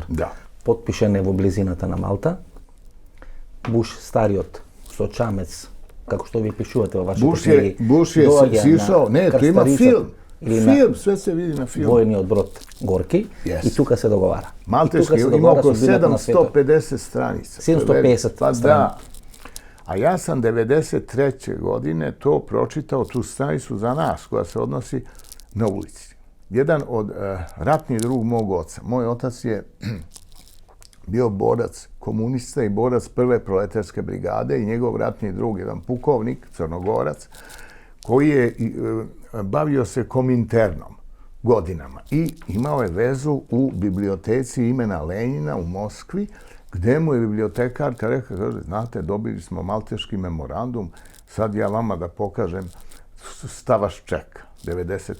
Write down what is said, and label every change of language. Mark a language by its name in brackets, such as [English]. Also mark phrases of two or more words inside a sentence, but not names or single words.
[Serbian] Da. [Macedonian] Потпишен е во близината на Малта. Буш стариот со чамец, како што ви пишувате во вашите книги. [Serbian] Буш je sišao, ne, tu ima film. Film, sve se vidi na filmu. [Macedonian] Војниот брод Горки и тука се договара. [Serbian] Malteški ima oko 750 stranica. 750 Pa stranica. da. A ja sam 93. godine to pročitao, tu stranicu za nas, koja se odnosi na ulici. Jedan od ratni drug mog oca. Moj otac je bio borac komunista i borac prve proletarske brigade i njegov ratni drug, jedan pukovnik, crnogorac, koji je bavio se kominternom godinama i imao je vezu u biblioteci imena Lenjina u Moskvi, gde mu je bibliotekarka rekla, kaže, znate, dobili smo Malteški memorandum, sad ja vama da pokažem, šta vas čeka, 90.